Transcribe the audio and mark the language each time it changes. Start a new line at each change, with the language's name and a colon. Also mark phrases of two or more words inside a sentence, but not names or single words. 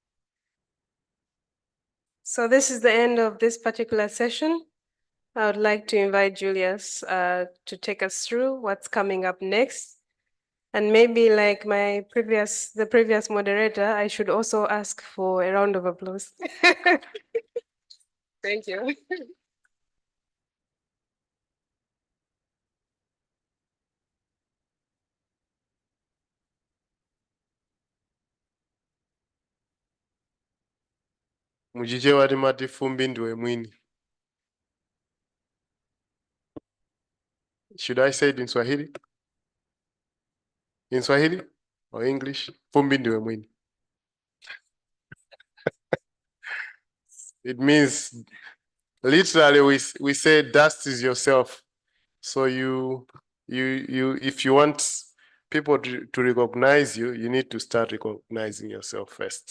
English: So this is the end of this particular session. I would like to invite Julius to take us through what's coming up next. And maybe like the previous moderator, I should also ask for a round of applause. Thank you.
Nyanja: Mujije wati mati fumbi ndiwe mwini.
English: Should I say it in Swahili? In Swahili or English?
Nyanja: Fumbi ndiwe mwini.
English: It means literally we say dust is yourself. So if you want people to recognize you, you need to start recognizing yourself first.